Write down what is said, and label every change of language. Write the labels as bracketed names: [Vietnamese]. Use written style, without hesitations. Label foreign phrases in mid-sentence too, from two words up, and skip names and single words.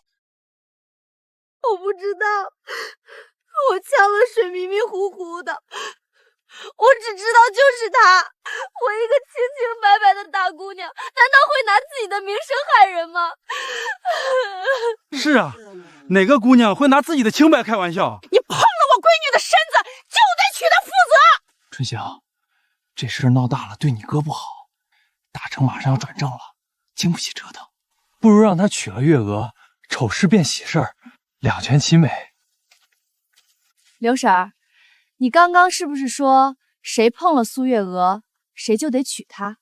[Chinese] 我不知道，我嗆了水迷迷糊糊的，我只知道就是他。我一個清清白白的大姑娘，難道會拿自己的名聲害人嗎？是啊，哪個姑娘會拿自己的清白開玩笑？你碰了我閨女的身子，就得娶她負責。春香，這事兒鬧大了，對你哥不好。大成馬上要轉正了，經不起折騰，不如讓他娶了月娥，醜事變喜事兒，兩全其美。劉嬸兒，你剛剛是不是說誰碰了蘇月娥，誰就得娶她？